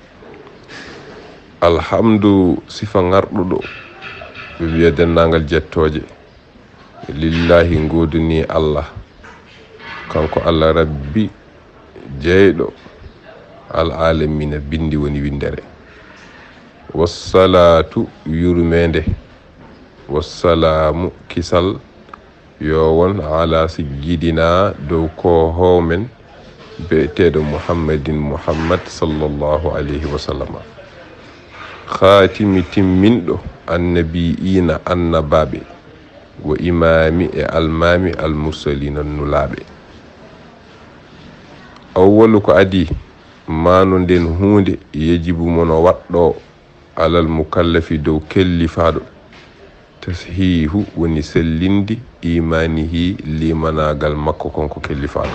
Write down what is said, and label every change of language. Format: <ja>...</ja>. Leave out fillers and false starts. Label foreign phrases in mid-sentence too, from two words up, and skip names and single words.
<ff>Alhamdu sifa ngarɗuɗo ɓe wiya dennagal jettoje lillahi goduni Allah kanko Allah rabbi jeyɗo</ff> <ar>العالمين</ar> <ff>bindi woni windere. Wassalatu yurmede wassalamu kisal yo won</ff> <ar>على سيدنا</ar> <ff>dow koho men bi'eteɗo muhammadin muhammad</ff> <ar>صلى الله عليه وسلم.</ar> <ff>Khatimi timminɗo annabiina annabaɓe</ff> <ar>وإمام</ar> <ff>e almami almursalina nulaɓe. Awwalu ko adi mano nden hunde yejibu mono waɗɗo</ff> <ar>على المكلف</ar> <ff>dow kellifaɗo tashihu woni sellindi imanihi limanagal makko konko kellifaɗo.</ff>